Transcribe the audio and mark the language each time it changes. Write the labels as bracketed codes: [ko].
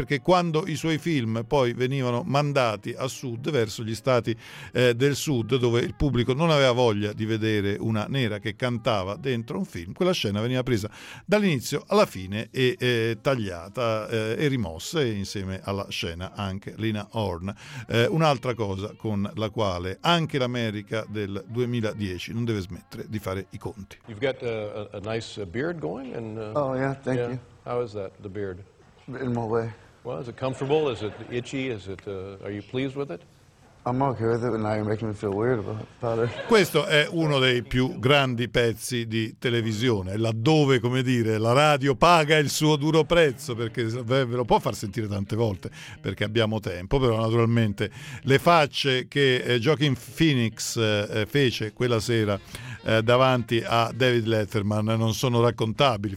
[it] Perché quando i suoi film poi venivano mandati a sud, verso gli stati del sud, dove il pubblico non aveva voglia di vedere una nera che cantava dentro un film, quella scena veniva presa dall'inizio alla fine e tagliata e rimossa insieme alla scena anche Lena Horne. Un'altra cosa con la quale anche l'America del 2010 non deve smettere di fare i conti. [en] You've got a nice beard going and, Oh yeah, thank yeah. you. How is that, the beard? In my way. Well, is it comfortable? Is it itchy? Is it, are you pleased with it? I'm okay with it, but now you're making me feel weird about it. [it] Questo è uno dei più grandi pezzi di televisione, laddove, come dire, la radio paga il suo duro prezzo, perché ve lo può far sentire tante volte, perché abbiamo tempo, però naturalmente le facce che Joaquin Phoenix fece quella sera davanti a David Letterman non sono raccontabili.